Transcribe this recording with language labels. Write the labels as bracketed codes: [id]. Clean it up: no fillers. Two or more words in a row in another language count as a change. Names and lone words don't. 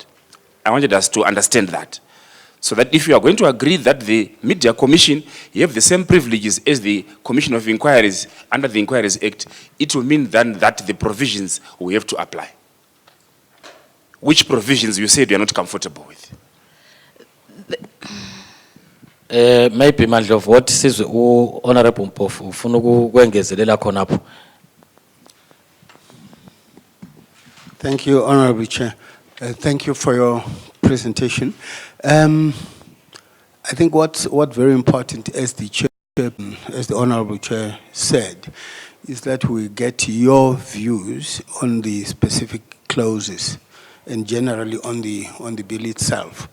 [en] I wanted us to understand that. So that if you are going to agree that the Media Commission have the same privileges as the Commission of Inquiries under the Inquiries Act, it will mean then that the provisions we have to apply. which provisions you said you are not comfortable with? Maybe Mandlovu, what is Honorable Mpofu [nd] ufuna ukwengezelela khona apho? [en] Thank you, Honorable Chair. Thank you for your presentation. I think what's very important, as the Honorable Chair said, is that we get your views on the specific clauses and generally on the bill itself.